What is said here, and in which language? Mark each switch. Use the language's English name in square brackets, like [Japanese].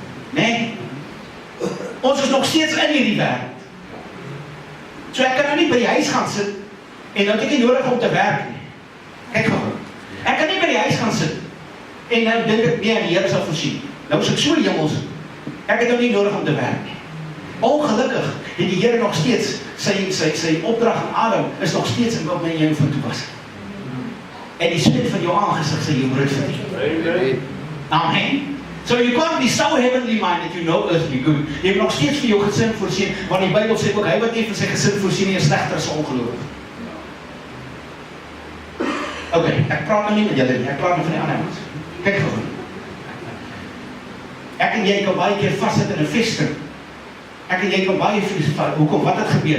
[Afrikaans] Nee, ons is nog steeds in hierdie wêreld. So ek kan nou nie by die huis gaan sit, en nou het ek nie nodig om te werk nie. Kyk gou. Ek kan nie by die huis gaan sit en nou dink ek, nee, die Here sal voorsien. Nou is ek so hemels. Ek het nou nie nodig om te werk nie. Ongelukkig het die Here nog steeds sy opdrag aan Adam is nog steeds in wat my en jou van toepassing. En die sweet van jou aangesig sal jou brood verdien. Amen. [English] So you can't be so heavenly minded you know earthly good. [Afrikaans] Jy moet nog steeds vir jou gesin voorsien, want die Bybel sê ook hy wat nie vir sy gesin voorsien nie is slegter as 'n ongelowige. Oké, ek praat nou nie met julle nie, ek praat nou van die ander mens. Kyk gou. Ek en jy kan baie keer vassit in 'n vesting. Ek en jy kan baie hoekom, wat het gebeur?